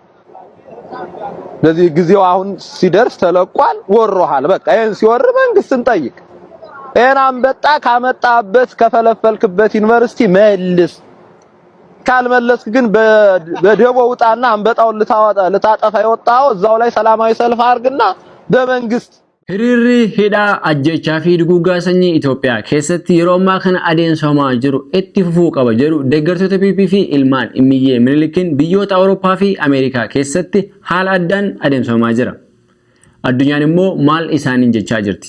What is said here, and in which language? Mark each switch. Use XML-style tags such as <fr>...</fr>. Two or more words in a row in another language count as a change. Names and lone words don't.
<am>ለዚህ ጊዜው አሁን ሲደርስ ተለቋል። ወሮሃል። በቃ ይሄን ሲወር መንግስትን ጠይቅ። ይሄን አንበጣ ካመጣበት ከፈለፈልክበት ዩኒቨርሲቲ መልስ። ካልመለስክ ግን በደቦ ውጣና አንበጣውን ልታጠፋ የወጣው እዛው ላይ ሰላማዊ ሰልፍ አርግና በመንግስት</am> <om>Hiriirri hidhaa ajjechaa fi duguuggaa sanyii Itoophiyaa keessatti yeroo ammaa kana adeemsifamaa jiru itti fufuu qaba jedhu deeggartoota PP fi ilmaan immiyyee Minilikiin biyyoota Awurooppaa fi Ameerikaa keessatti haala addaan adeemsifamaa jira. Addunyaan immoo maal isaaniin jechaa jirti?</om>